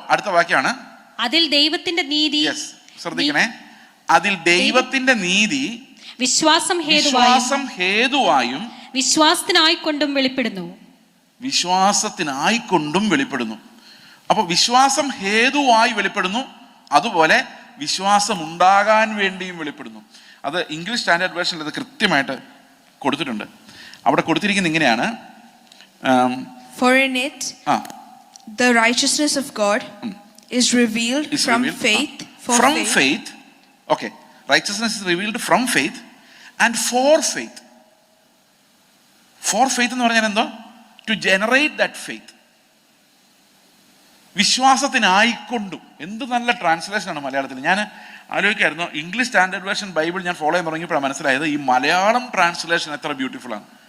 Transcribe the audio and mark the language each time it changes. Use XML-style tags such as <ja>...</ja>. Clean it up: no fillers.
<ml>അടുത്ത വാക്യാണ്, അതിൽ ദൈവത്തിന്റെ നീതി. ശ്രദ്ധിക്കണേ, അതിൽ ദൈവത്തിന്റെ നീതി വിശ്വാസം ഹേതുവായും വിശ്വാസത്തിനായിക്കൊണ്ടും വെളിപ്പെടുന്നു. വിശ്വാസത്തിനായിക്കൊണ്ടും വെളിപ്പെടുന്നു. അപ്പൊ വിശ്വാസം ഹേതുവായി വെളിപ്പെടുന്നു, അതുപോലെ വിശ്വാസം ഉണ്ടാകാൻ വേണ്ടിയും വെളിപ്പെടുന്നു. അത് ഇംഗ്ലീഷ് സ്റ്റാൻഡേർഡ് വേർഷനിൽ അത് കൃത്യമായിട്ട് കൊടുത്തിട്ടുണ്ട്. അവിടെ കൊടുത്തിരിക്കുന്നത് ഇങ്ങനെയാണ്,</ml> <en>For in it the righteousness of God is revealed from faith from faith. Okay, righteousness is revealed from faith and for faith. For faith</en> <ml>എന്ന് പറഞ്ഞാൽ എന്തോ?</ml> <en>To generate that faith.</en> <ml>വിശ്വാസത്തിനായിക്കൊണ്ടും. എന്ത് നല്ല ട്രാൻസ്ലേഷനാണ് മലയാളത്തിൽ. ഞാൻ ആലോചിക്കായിരുന്നു, ഇംഗ്ലീഷ് സ്റ്റാൻഡേർഡ് വേർഷൻ ബൈബിൾ ഞാൻ follow ചെയ്യാൻ തുടങ്ങിയപ്പോഴാണ് മനസ്സിലായത് ഈ മലയാളം ട്രാൻസ്ലേഷൻ എത്ര ബ്യൂട്ടിഫുൾ ആണ്.</ml>